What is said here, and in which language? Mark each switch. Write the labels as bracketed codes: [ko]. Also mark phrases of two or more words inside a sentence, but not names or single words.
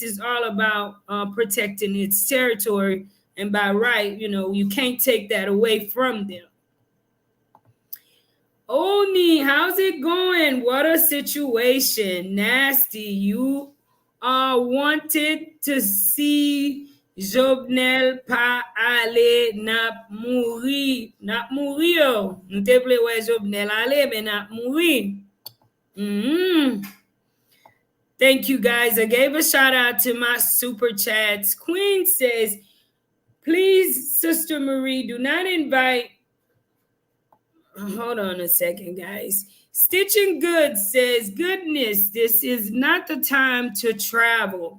[en] is all about protecting its territory, and by right, you know, you can't take that away from them. Oni, how's it going? What a situation. Nasty. You wanted to see Jovenel [ht] pa ale nap mouri. Nap mouri yo. Nou te ple wè Jovenel ale, men nap mouri. [en] Thank you, guys. I gave a shout out to my super chats. Queen says, please, Sister Marie, do not invite. Hold on a second, guys. Stitching Good says, goodness, this is not the time to travel.